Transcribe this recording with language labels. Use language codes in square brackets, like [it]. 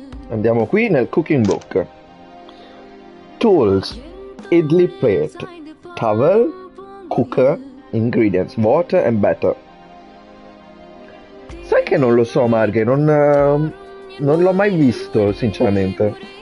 [it] Andiamo qui nel cooking book. [en] Tools: idli plate, towel, cooker, ingredients, water and batter. [it] Sai che non lo so, Marghe, non l'ho mai visto, sinceramente.